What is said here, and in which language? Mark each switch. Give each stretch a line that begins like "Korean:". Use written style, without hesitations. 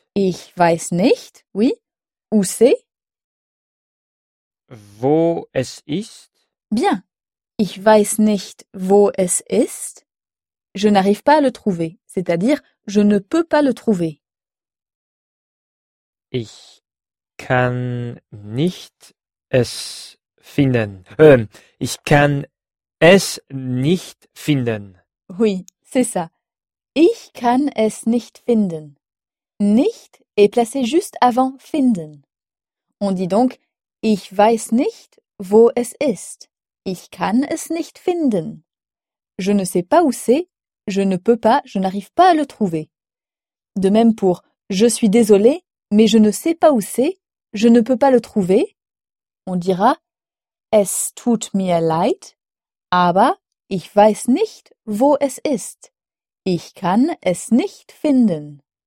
German: Ich weiß nicht,
French: oui. Où c'est?
German: Wo es ist? Bien. Ich weiß nicht, wo es ist.
French: Je n'arrive pas à le trouver, c'est-à-dire je ne peux pas le trouver.
German: Ich kann nicht es finden. Ich kann es nicht finden.
French: Oui, c'est ça.
German: Ich kann es nicht finden.
French: Nicht est placé juste avant finden. On dit donc
German: Ich weiß nicht, wo es ist. Ich kann es nicht finden.
French: Je ne sais pas où c'est. Je ne peux pas, je n'arrive pas à le trouver. De même pour Je suis désolé, mais je ne sais pas où c'est. Je ne peux pas le trouver. On dira
German: Es tut mir leid, aber ich weiß nicht, wo es ist. Ich kann es nicht finden.